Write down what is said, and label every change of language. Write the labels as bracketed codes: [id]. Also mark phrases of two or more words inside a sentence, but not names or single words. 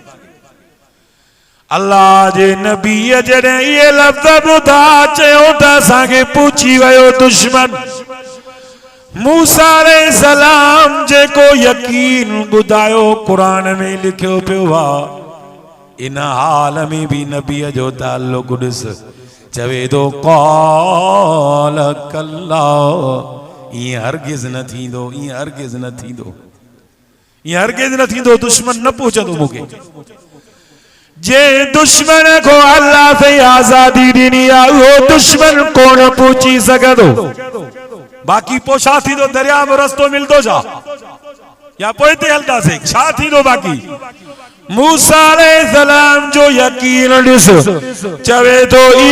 [sd] अल्लाह जे नबी जॾहिं इहे लफ़्ज़ ॿुधा चयो त असांखे पूछी वियो दुश्मन मूसा अलैहिस्सलाम जेको यकीन ॿुधायो क़ुरान में लिखियो पियो आहे इन हाल में भी नबी जो ताल्लुक़ ॾिस चवे थो [ar] قال كلا [sd] ईअं हरगिज़ न थींदो ईअं हरगिज़ न थींदो ईअं हरगिज़ न थींदो दुश्मन न पहुचंदो मूंखे जे दुश्मन को अल्लाह से आजादी ॾिनी आहे उहो दुश्मन कोन पहुची सघंदो बाक़ी पोइ छा थींदो दरिया में रस्तो मिलंदो छा या पोइ ते हलंदासीं छा थींदो बाक़ी मूसा अलैहिस्सलाम जो यकीन ॾिस चवे थो